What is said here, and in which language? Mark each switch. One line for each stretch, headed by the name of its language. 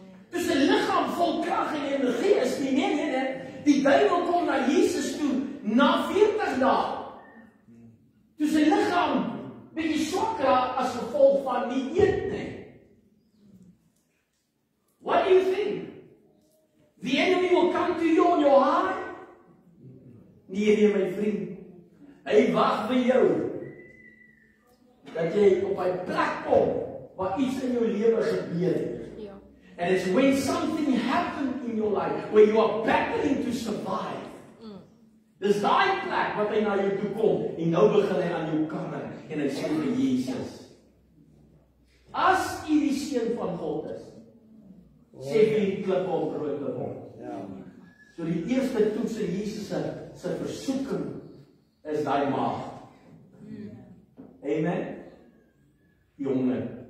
Afrikaans: Toe sy liggaam vol krag en energie is nie. Nee. Die duiwel kom na Jesus toe na 40 dae. Toe sy liggaam bietjie swak raak as gevolg van nie eet nie.
English: What do you think? The enemy will come to you on your heart?
Afrikaans: Nee, my vriend. Hy wag vir jou. Dat jy op 'n plek kom waar iets in jou lewe gebeur het.
English: And it's when something happened in your life, where you are battling to survive.
Afrikaans: Dis daai plek wat hy na jou toe kom, en nou begin hy aan jou kamer, en hy sê vir Jesus, as u die seun van God is, sê vir die klippe om brood te word. So die eerste toets in Jesus se versoeking is daai maag. Amen? Die honger.